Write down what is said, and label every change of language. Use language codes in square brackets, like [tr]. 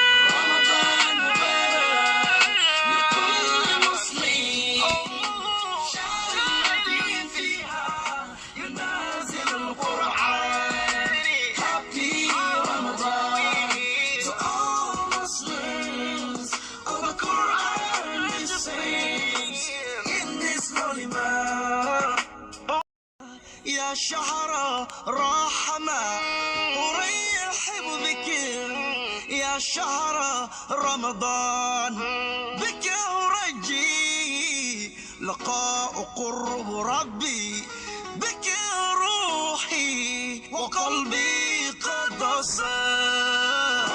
[ar] رمضان مبارك لكل مسلم شهر الذي فيها ينزل القرآن. [en] Happy Ramadan to all Muslims. All the Quran descends in this holy month. [ar] يا شهر رحمة، أرحب بك يا شهر رمضان. بك أرجي لقاء قرب ربي، بك روحي وقلبي قد صار.